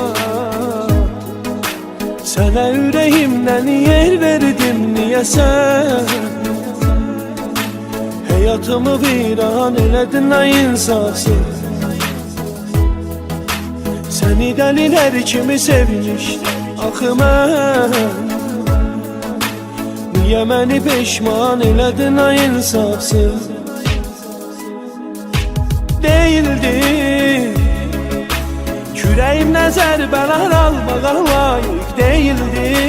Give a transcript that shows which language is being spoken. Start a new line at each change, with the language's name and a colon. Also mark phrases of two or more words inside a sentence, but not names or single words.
Turkish: Sana yüreğimden yer verdim niyəsə.
Azerbaijani: Hayatımı viran eledin ay insafsız.
Turkish: Seni deliler kimi sevmiştim
Azerbaijani: axı mən. Niyə məni peşman eledin ay insafsız.
Turkish: Değildi küreğimden
Azerbaijani: zərbələr almağa
Turkish: layık değildi.